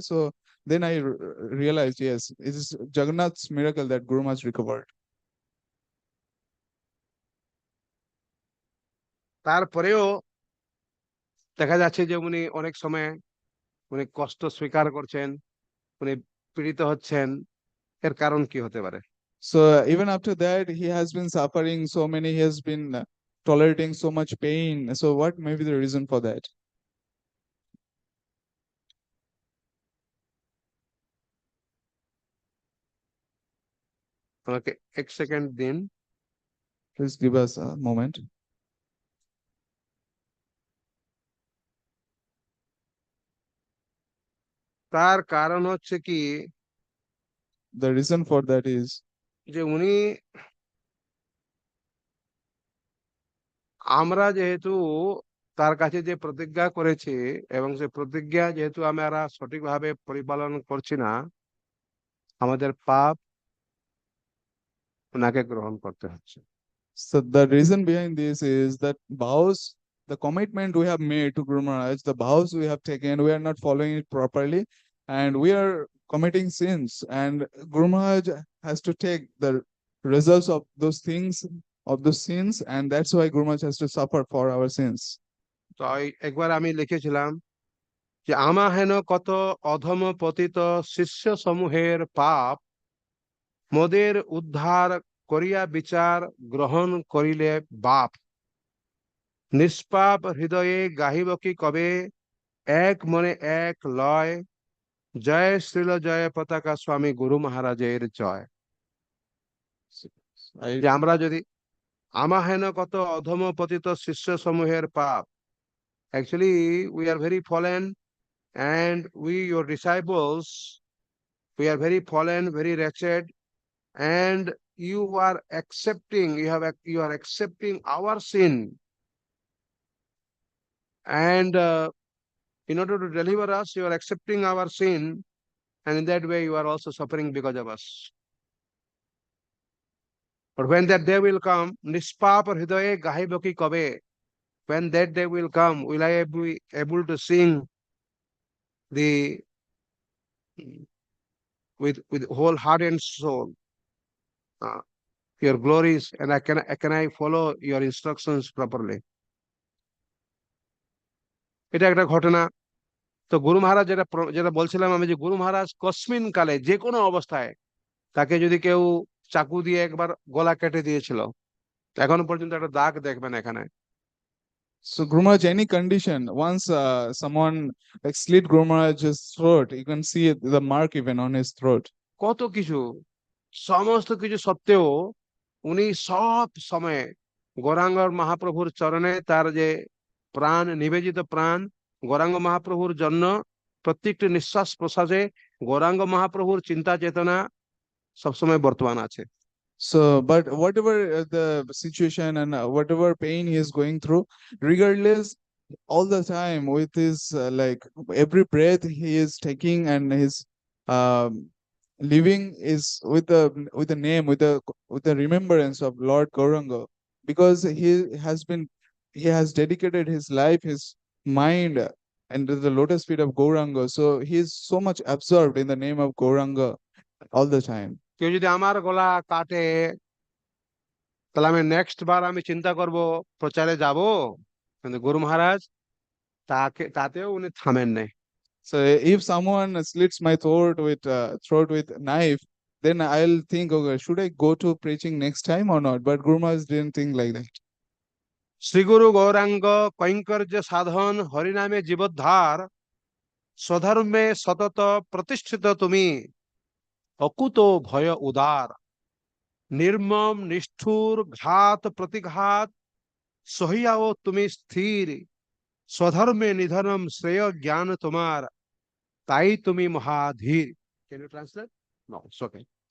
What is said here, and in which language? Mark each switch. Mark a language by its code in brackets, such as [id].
[en] So then I realized, yes, it is Jagannath's miracle that Guru Maharaj recovered. [bn] তারপরেও দেখা যাচ্ছে যে উনি অনেক সময় উনি কষ্ট স্বীকার করছেন, উনি পীড়িত হচ্ছেন। এর কারণ কি হতে পারে? [en] So even after that, he has been suffering so many, he has been tolerating so much pain. So what may be the reason for that? [bn] আমাকে এক সেকেন্ড দিন। [en] Please give us a moment. [bn] তার কারণ হচ্ছে কি, [en] The reason for that is [bn] যে উনি, আমরা যেহেতু তার কাছে যে প্রতিজ্ঞা করেছি এবং সে প্রতিজ্ঞা যেহেতু আমরা সঠিকভাবে পরিপালন করছি না, আমাদের পাপ ওনাকে গ্রহণ করতে হচ্ছে। [en] So the reason behind this is that vows, the commitment we have made to Guru Maharaj, the vows we have taken, we are not following it properly, and we are committing sins. And Guru Maharaj has to take the results of those things, of those sins, and that's why Guru Maharaj has to suffer for our sins. [bn] তো একবার আমি লিখেছিলাম যে আমা হেন কত অধম পতিত শিষ্য সমূহের পাপ, মোদের উদ্ধার করিয়া বিচার গ্রহণ করিলে বাপ। নিষ্পাপ হৃদয়ে গাহিব কি কবে, এক মনে এক লয়, জয় শ্রীল জয় পতাকা স্বামী গুরু মহারাজের জয়। [en] I [bn] যে আমরা যদি আমা হেন কত অধম পতিত শিষ্য সমূহের পাপ, [en] actually we are very fallen, and we your disciples, we are very fallen, very wretched, and you are accepting, you are accepting our sin, and in order to deliver us, you are accepting our sin, and in that way you are also suffering because of us. But when that day will come, [bn] nispapa hridaye gahibo ki kabe, [en] when that day will come, will I be able to sing the with whole heart and soul uh, your glories, and can I follow your instructions properly? [bn] এটা একটা ঘটনা। তো গুরু মহারাজ যেটা বলছিলাম আমি, যে গুরু মহারাজ কসমিন কালে যে কোনো অবস্থায় তাকে যদি কেউ চাকু দিয়ে একবার গলা কেটে দিয়েছিল, এখনো পর্যন্ত একটা দাগ দেখবেন এখানে। [en] So Guru Maharaj, any condition, once someone like slit Guru Maharaj's throat, you can see the mark even on his throat. [bn] কত কিছু, সমস্ত কিছু সত্ত্বেও উনি সব সময় গৌরাঙ্গ মহাপ্রভুর চরণে তার যে প্রাণ, নিবেদিত প্রাণ গৌরাঙ্গ মহাপ্রভুর জন্য, প্রত্যেকটি নিঃশ্বাস প্রশ্বাসে গৌরাঙ্গ মহাপ্রভুর চিন্তা চেতনা সবসময় বর্তমান আছে। [en] So, but whatever the situation and whatever pain he is going through, regardless, all the time with his like every breath he is taking and his um, living is with the name, with the remembrance of Lord Gauranga, because he has dedicated his life, his mind, and to the lotus feet of Gauranga. So he is so much absorbed in the name of Gauranga all the time. [bn] কেউ যদি আমার গলা কাটে, তাহলে আমি next বার আমি চিন্তা করব প্রচারে যাব, কিন্তু গুরু মহারাজ তাতেও উনি থামেন নাই। [en] So if someone slits my throat with knife, then I'll think, okay, should I go to preaching next time or not? But Guru Maharaj didn't think like that. [bn] শ্রীগুরু গৌরাঙ্গ কৈঙ্কর্য সাধন হরিনামে জীবোদ্ধার, স্বধর্মে সতত প্রতিষ্ঠিত তুমি, অকুত ভয় উদার, নির্মম নিষ্ঠুর ঘাত প্রতিঘাত সহিয়াও তুমি স্থির, স্বধর্মে নিধনম শ্রেয় জ্ঞান তোমার, তাই তুমি মহাধীর। [en] Can you translate? No, it's okay.